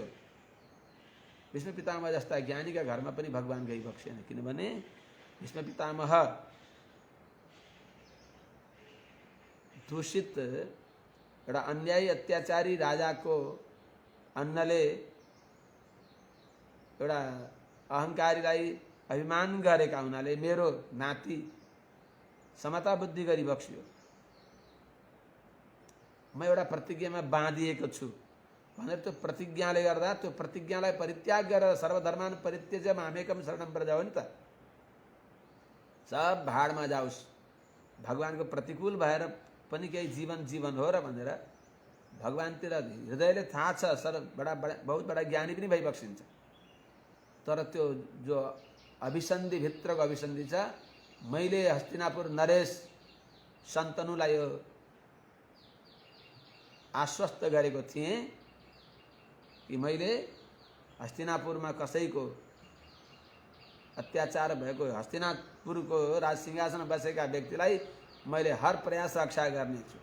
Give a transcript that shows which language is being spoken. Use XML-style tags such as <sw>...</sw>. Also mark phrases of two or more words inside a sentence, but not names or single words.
<ne>भीष्म पितामह जस्ता ज्ञानीका घरमा पनि भगवान गइबक्सेन, किनभने भीष्म पितामह दूषित एउटा अन्यायी अत्याचारी राजाको अन्नले एउटा अहङ्कारीलाई अभिमान गरेका हुनाले मेरो नाति समता बुद्धि गरिबक्स्यो। म एउटा प्रतिज्ञामा बाँधिएको छु भनेर त्यो प्रतिज्ञाले गर्दा त्यो प्रतिज्ञालाई परित्याग गरेर</ne> <sa>सर्वधर्मान परित्यज्य मामेकम शरणं व्रज</sa> <ne>हो नि त। सब भाडमा जाओस्, भगवानको प्रतिकूल भएर पनि केही जीवन जीवन हो र भनेर भगवानतिर हृदयले थाहा छ, बहुत बडा ज्ञानी पनि भइबक्सिन्छ। तर त्यो जो अभिसन्धि, भित्रको अभिसन्धि छ, मैले हस्तिनापुर नरेश शन्तनुलाई यो आश्वस्त गरेको थिएँ कि मैले हस्तिनापुरमा कसैको अत्याचार भएको, हस्तिनापुरको राज सिंहासन बसेका व्यक्तिलाई मैले हर प्रयास रक्षा गर्नेछु।</ne>